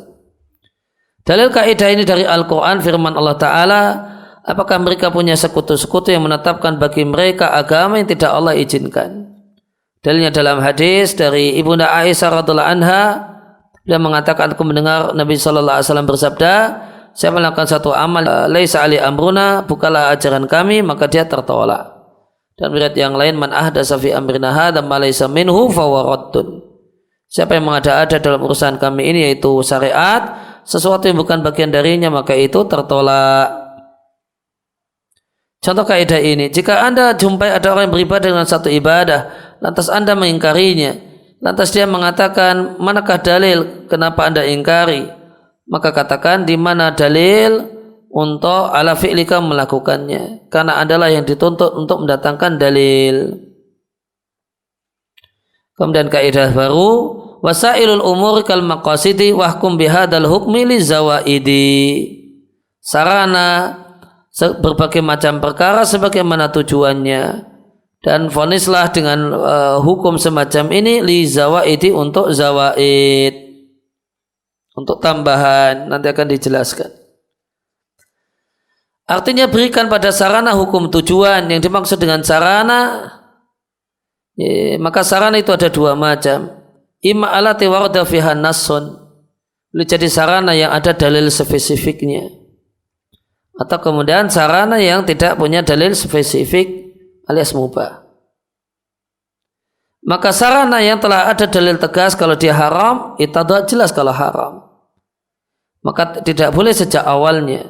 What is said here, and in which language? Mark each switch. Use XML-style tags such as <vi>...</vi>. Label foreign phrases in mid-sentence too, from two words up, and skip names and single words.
<id>Dalil kaidah ini dari Al-Quran, firman Allah Ta'ala, apakah mereka punya sekutu-sekutu yang menetapkan bagi mereka agama yang tidak Allah izinkan? Dalilnya dalam hadis dari Ibunda Aisyah</id> <ar>رضي الله عنها,</ar> <id>dia mengatakan, aku mendengar Nabi SAW bersabda, siapa melakukan satu amal</id> <ar>ليس علي أمرنا,</ar> <id>bukanlah ajaran kami, maka dia tertolak. Dan riwayat yang lain,</id> <ar>من أحدث في أمرنا هذا ما ليس منه فهو رد.</ar> <id>Siapa yang mengada-ada dalam urusan kami ini, yaitu syariat, sesuatu yang bukan bagian darinya, maka itu tertolak. Contoh kaidah ini, jika Anda jumpai ada orang yang beribadah dengan satu ibadah, lantas Anda mengingkarinya, lantas dia mengatakan, manakah dalil kenapa Anda ingkari? Maka katakan, di mana dalil untuk</id> <ar>على فعلك</ar> <id>melakukannya, karena adalah yang dituntut untuk mendatangkan dalil. Kemudian kaidah baru,</id> <ar>وسائل الأمور كالمقاصد واحكم بهذا الحكم للزوائد.</ar> <id>Sarana berbagai macam perkara sebagaimana tujuannya, dan vonislah dengan hukum semacam ini</id> <ar>للزوائد,</ar> <id>untuk zawaid, untuk tambahan, nanti akan dijelaskan. Artinya berikan pada sarana hukum tujuan. Yang dimaksud dengan sarana, maka sarana itu ada 2 macam.</id> <ar>إما التي ورد فيها نص,</ar> <id>boleh jadi sarana yang ada dalil spesifiknya, atau kemudian sarana yang tidak punya dalil spesifik alias mubah. Maka sarana yang telah ada dalil tegas kalau dia haram, itu jelas kalau haram, maka tidak boleh sejak awalnya.</id>